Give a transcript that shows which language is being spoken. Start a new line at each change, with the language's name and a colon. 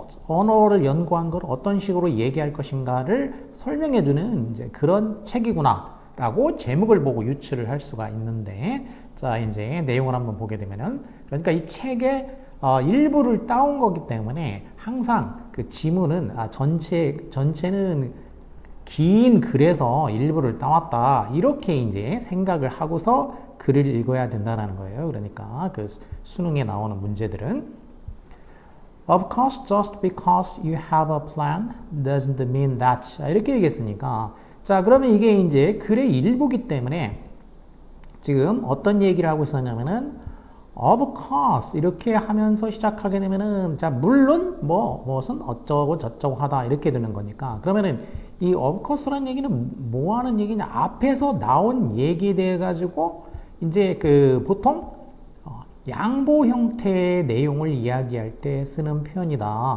Korean: 언어를 연구한 걸 어떤 식으로 얘기할 것인가를 설명해주는 이제 그런 책이구나라고 제목을 보고 유추를 할 수가 있는데, 자 이제 내용을 한번 보게 되면은, 그러니까 이 책의 일부를 따온 거기 때문에 항상 그 지문은 전체는 긴 글에서 일부를 따왔다, 이렇게 이제 생각을 하고서 글을 읽어야 된다는 거예요. 그러니까 그 수능에 나오는 문제들은
English: Of course, just because you have a plan doesn't mean that.
Korean: 이렇게 얘기했으니까, 자 그러면 이게 이제 글의 일부기 때문에 지금 어떤 얘기를 하고 있었냐면은
English: of course
Korean: 이렇게 하면서 시작하게 되면은, 자 물론 무슨 어쩌고 저쩌고 하다 이렇게 되는 거니까, 그러면은 이 of course라는 얘기는 뭐 하는 얘기냐, 앞에서 나온 얘기에 대해 가지고 이제 그 보통 양보 형태의 내용을 이야기할 때 쓰는 표현이다.